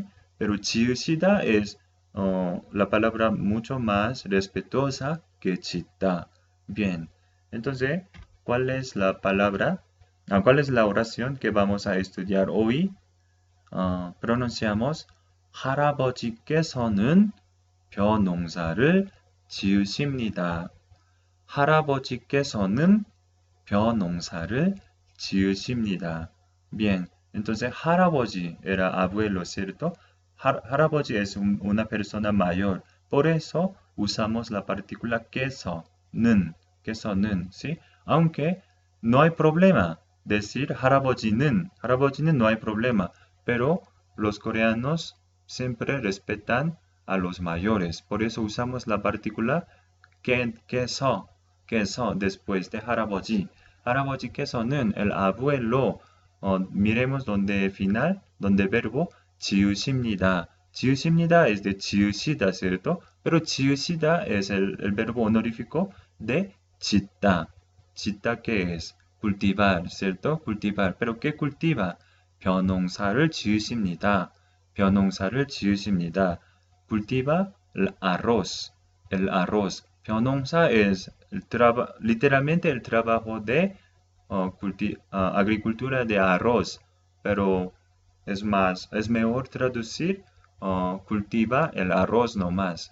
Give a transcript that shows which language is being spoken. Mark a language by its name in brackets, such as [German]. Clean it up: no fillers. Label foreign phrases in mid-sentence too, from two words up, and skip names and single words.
[Spanish] Pero 지으시다 es la palabra mucho más respetuosa que 짓다. Bien, entonces, ¿cuál es la palabra? ¿Cuál es la oración que vamos a estudiar hoy? [Korean] pronunciamos 할아버지께서는 벼 농사를 지으십니다. 할아버지께서는 벼 농사를 지으십니다. [Spanish] Bien, entonces 할아버지 era abuelo, ¿cierto? 할아버지 es una persona mayor. Por eso usamos la partícula queso는, ¿sí? Aunque no hay problema decir 할아버지는 no hay problema, pero los coreanos siempre respetan a los mayores. Por eso usamos la partícula queso después de 할아버지. 할아버지께서는 el abuelo. miremos donde final, donde verbo 지으십니다. 지으십니다 es de 지으시다, ¿cierto? Pero 지으시다 es el verbo honorífico de 짓다. 짓다, ¿qué es? Cultivar, ¿cierto? Cultivar. ¿Pero qué cultiva? [Korean] 벼농사를 지으십니다. 벼농사를 지으십니다. [Spanish] Cultiva el arroz. El arroz. 벼농사 es literalmente el trabajo de agricultura de arroz, pero es mejor traducir cultiva el arroz nomás.